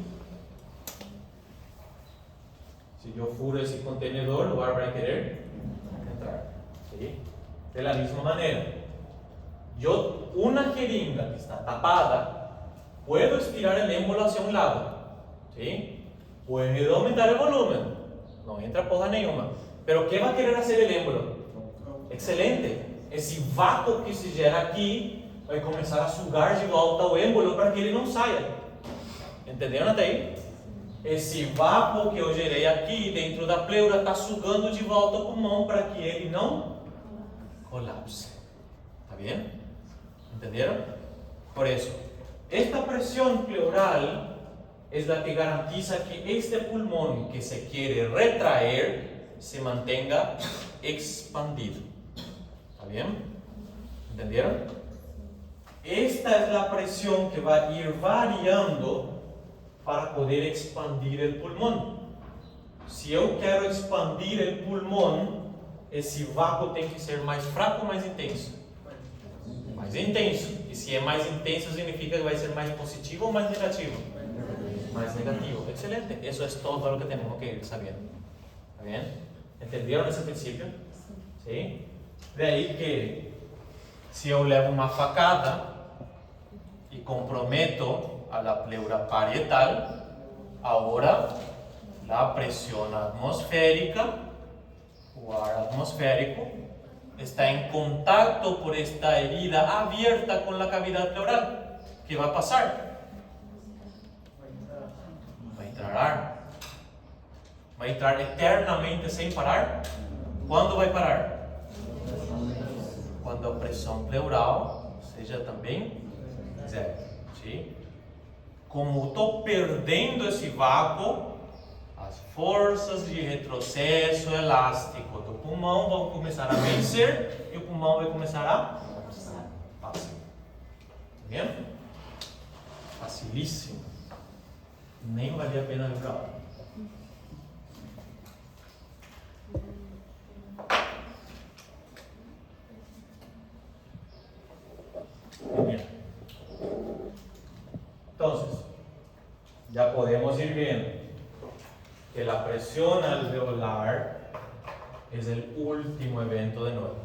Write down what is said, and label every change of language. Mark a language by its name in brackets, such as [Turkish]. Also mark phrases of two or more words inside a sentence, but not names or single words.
[Spanish] Si yo furo ese contenedor, el lugar va a querer entrar. ¿Sí? De la misma manera, yo, una jeringa que está tapada, puedo estirar el émbolo hacia un lado. ¿Sí? Puedo aumentar el volumen. No entra [Portuguese] porra nenhuma. [Spanish] Pero ¿qué va a querer hacer el émbolo? Excelente. [Portuguese] Esse vácuo que se gera aqui vai começar a sugar de volta o émbolo para que ele não saia. Entenderam até aí? Esse vácuo que eu gerei aqui dentro da pleura está sugando de volta o pulmão para que ele não colapse. [Spanish] ¿Está bien? ¿Entendieron? Por eso, esta presión pleural es la que garantiza que este pulmón que se quiere retraer se mantenga expandido. ¿Está bien? ¿Entendieron? Esta es la presión que va a ir variando para poder expandir el pulmón. Si yo quiero expandir el pulmón, [Portuguese] esse vácuo tem que ser mais fraco ou mais intenso? Mais intenso. E se é mais intenso, significa que vai ser mais positivo ou mais negativo? Mais negativo. Excelente. [Spanish] Eso es todo lo que tenemos que ir sabiendo. ¿Está bien? ¿Entendieron ese principio? ¿Sí? De ahí que si yo [Portuguese] levo uma facada [Spanish] y comprometo a la pleura parietal, ahora la presión atmosférica, [Portuguese] o ar atmosférico, [Spanish] está en contacto por esta herida abierta con la cavidad pleural. ¿Qué va a pasar? Va a entrar ar. Va a entrar eternamente sin parar. ¿Cuándo va a parar? Cuando a presión pleural [Portuguese] seja também zero. [Spanish] ¿Sí? [Portuguese] Como estou perdendo esse vácuo, as forças de retrocesso elástico do pulmão vão começar a vencer e o pulmão vai começar a passar. Tá vendo? Facilíssimo. Nem valia a pena lembrar. [Spanish] Bien. Entonces, ya podemos ir viendo que la presión alveolar es el último evento de nuevo.